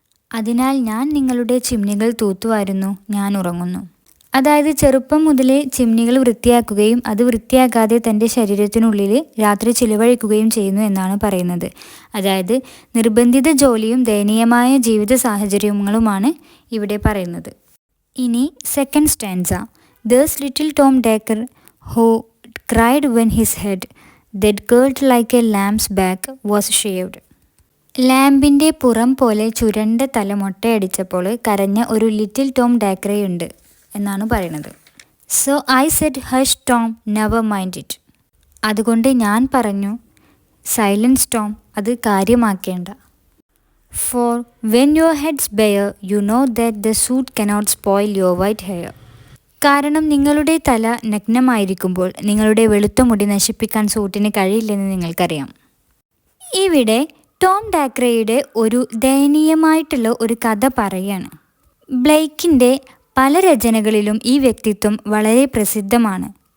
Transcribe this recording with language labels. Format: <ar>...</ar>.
<ml>അതിനാൽ ഞാൻ നിങ്ങളുടെ ചിമ്നികൾ തൂത്തുവാരുന്നു, ഞാൻ ഉറങ്ങുന്നു. അതായത് ചെറുപ്പം മുതലേ ചിമ്നികൾ വൃത്തിയാക്കുകയും അത് വൃത്തിയാക്കാതെ തൻ്റെ ശരീരത്തിനുള്ളിൽ രാത്രി ചിലവഴിക്കുകയും ചെയ്യുന്നു എന്നാണ് പറയുന്നത്. അതായത് നിർബന്ധിത ജോലിയും ദയനീയമായ ജീവിത സാഹചര്യങ്ങളുമാണ് ഇവിടെ പറയുന്നത്. ഇനി second stanza.</ml> <en>There's little Tom Dacre who cried when his head, that curled like a lamb's back, was shaved.</en> <ml>ലാമ്പിൻ്റെ പുറം പോലെ ചുരണ്ട തല മൊട്ടയടിച്ചപ്പോൾ കരഞ്ഞ ഒരു ലിറ്റിൽ ടോം ഡാക്രയുണ്ട് എന്നാണ് പറയുന്നത്.</ml> <en>So I said hush Tom, never mind it.</en> <ml>അതുകൊണ്ട് ഞാൻ പറഞ്ഞു, സൈലൻസ് ടോം, അത് കാര്യമാക്കേണ്ട.</ml> <en>For when your head's bare, you know that the suit cannot spoil your white hair.</en> <ml>കാരണം നിങ്ങളുടെ തല നഗ്നമായിരിക്കുമ്പോൾ നിങ്ങളുടെ വെളുത്ത മുടി നശിപ്പിക്കാൻ സൂട്ടിന് കഴിയില്ലെന്ന് നിങ്ങൾക്കറിയാം. ഇവിടെ ടോം ഡാക്രയുടെ ഒരു ദയനീയമായിട്ടുള്ള ഒരു കഥ പറയാണ്. ബ്ലേക്കിൻ്റെ പല രചനകളിലും ഈ വ്യക്തിത്വം വളരെ പ്രസിദ്ധമാണ്.</ml>